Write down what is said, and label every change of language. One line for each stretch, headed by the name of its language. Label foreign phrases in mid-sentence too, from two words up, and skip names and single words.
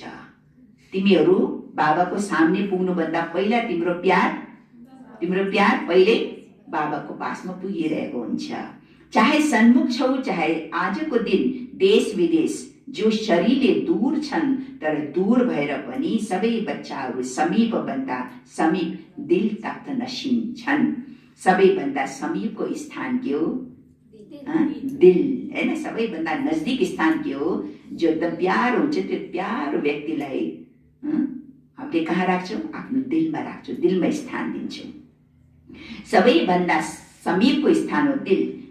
Nepali: तिमीहरू बाबाको सामने पुग्नुभन्दा पहिला तिम्रो प्यार पहिले बाबाको पासमा पुगिरहेको हुन्छ। चाहे सन्मुख छौ, चाहे आजको दिन देश विदेश, जो शरीरले दूर छन् तर दूर भएर पनि सबै बच्चाहरू समीपभन्दा समीप दिल तक नसिन छन्। सबैभन्दा समीपको स्थान के हो? दिल, हैन? सबैभन्दा नजदिक स्थान के हो? जो एकदम प्यारो हुन्छ, त्यो प्यारो व्यक्तिलाई हामीले कहाँ राख्छौँ? आफ्नो दिलमा राख्छौँ, दिलमा स्थान दिन्छौँ। सबैभन्दा समीपको स्थान हो दिल।